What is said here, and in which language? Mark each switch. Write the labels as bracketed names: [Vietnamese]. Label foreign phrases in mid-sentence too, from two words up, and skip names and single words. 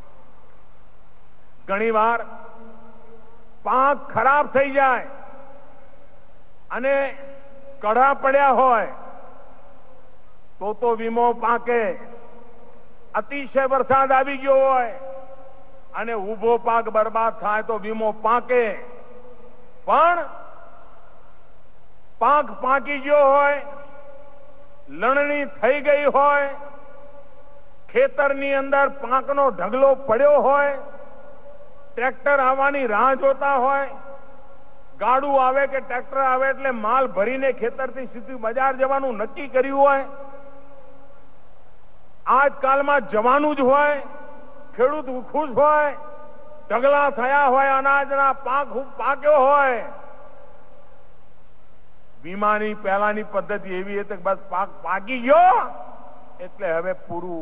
[Gujarati] ઘણીવાર પાક ખરાબ થઈ જાય અને કડા પડ્યા હોય તો વીમો પાકે। અતિશય વરસાદ આવી ગયો હોય અને ઊભો પાક બર્બાદ થાય તો વીમો પાકે, પણ પાક પાકી ગયો હોય, લણણી થઈ ગઈ હોય, ખેતરની અંદર પાકનો ઢગલો પડ્યો હોય, ટ્રેક્ટર આવાની રાહ જોતા હોય, ગાડુ આવે કે ટ્રેક્ટર આવે એટલે માલ ભરીને ખેતરથી સીધું બજાર જવાનું નક્કી કર્યું હોય, આજકાલમાં જવાનું જ હોય, ખેડૂત ખુશ હોય, ઢગલા થયા હોય, અનાજના પાક પાક્યો હોય। વીમાની પહેલાની પદ્ધતિ એવી હતી કે બસ પાક પાકી ગયો એટલે હવે પૂરું।